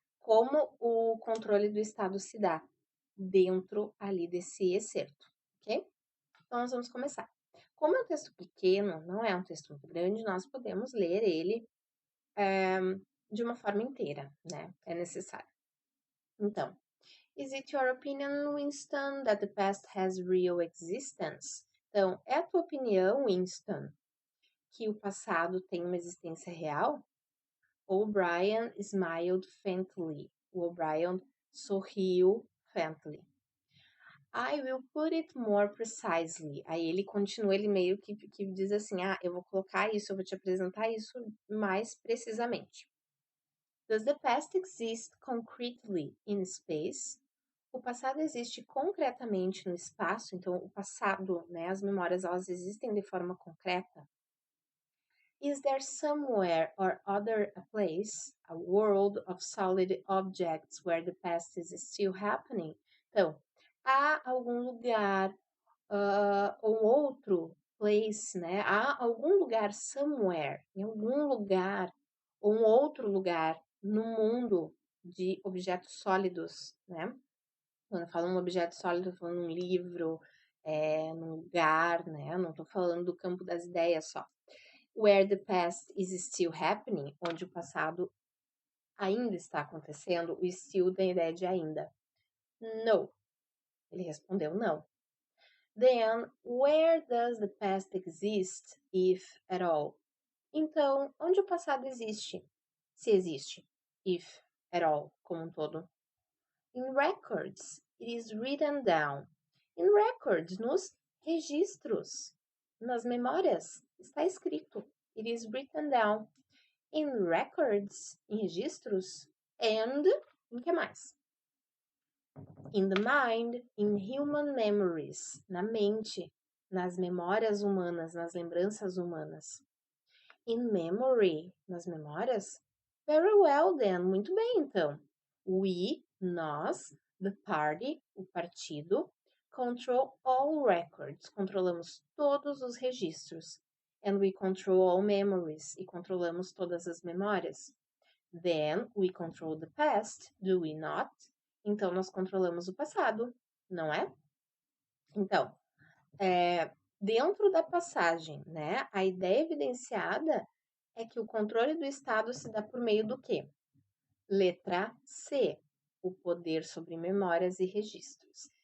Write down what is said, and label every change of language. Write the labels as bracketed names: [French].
[Portuguese] Como o controle do Estado se dá dentro ali desse excerto, ok? Então, nós vamos começar. Como é um texto pequeno, não é um texto muito grande, nós podemos ler ele de uma forma inteira, né? É necessário. [English] Então, is it your opinion, Winston, that the past has real existence? [Portuguese] Então, é a tua opinião, Winston, que o passado tem uma existência real? [English] O'Brien smiled faintly. O O'Brien sorriu faintly. I will put it more precisely. [Portuguese] Aí ele continua, ele meio que diz assim: ah, eu vou colocar isso, eu vou te apresentar isso mais precisamente. [English] Does the past exist concretely in space? [Portuguese] O passado existe concretamente no espaço, então o passado, né, as memórias, elas existem de forma concreta. [English] Is there somewhere or other a place, a world of solid objects where the past is still happening? [Portuguese] Então, há algum lugar, ou outro place, né? Há algum lugar somewhere, em algum lugar, ou um outro lugar no mundo de objetos sólidos, né? Quando eu falo um objeto sólido, eu tô falando um livro, num lugar, né? Não tô falando do campo das ideias só. Where the past is still happening, onde o passado ainda está acontecendo, o still da ideia de ainda. No. Ele respondeu não. [English] Then, where does the past exist, if at all? [Portuguese] Então, onde o passado existe? Se existe. If at all, como um todo. [English] In records, it is written down. [Portuguese] In records, nos registros, nas memórias, está escrito. [English] It is written down. In records, em registros. [Portuguese] And, em que mais? In the mind, in human memories, na mente, nas memórias humanas, nas lembranças humanas. In memory, nas memórias? [English] Very well then, muito bem então. [Portuguese] We, nós, the party, o partido, control all records, controlamos todos os registros. And we control all memories, e controlamos todas as memórias. [English] Then we control the past, do we not? [Portuguese] Então nós controlamos o passado, não é? Então, dentro da passagem, né, a ideia evidenciada é que o controle do Estado se dá por meio do quê? Letra C, o poder sobre memórias e registros.